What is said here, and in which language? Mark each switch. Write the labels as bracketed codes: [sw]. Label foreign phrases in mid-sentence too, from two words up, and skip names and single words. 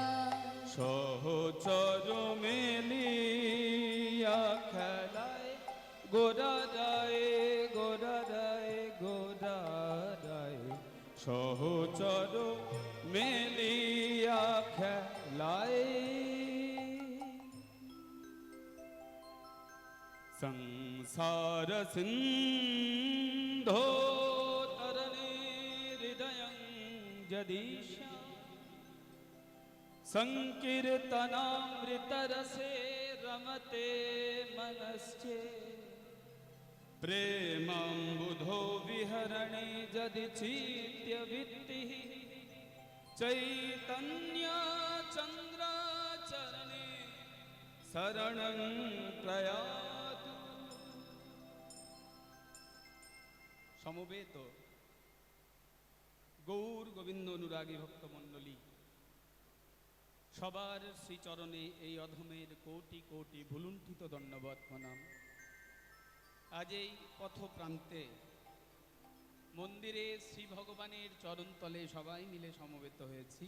[bn] সহচর মেলিয়া খেলায় গোরারায় গোরারায় গোরারায়, সহচর মেলিয়া খেলায় [sa] संसार सिन्धो तरणे हृदयं यदीशा, संकीर्तनामृतरसे रमते मनश्चे, प्रेमाम्बुधो विहरणे यदि चित्यवृत्तिः, चैतन्य चन्द्राचरणे शरणं प्रयातु। [bn] সমবেত গৌর গোবিন্দ অনুরাগী ভক্তমণ্ডলী, সবার শ্রীচরণে এই অধমের কোটি কোটি ভুলুণ্ঠিত দণ্ডবৎ প্রণাম। আজ এই পথপ্রান্তে মন্দিরে শ্রী ভগবানের চরণতলে সবাই মিলে সমবেত হয়েছি।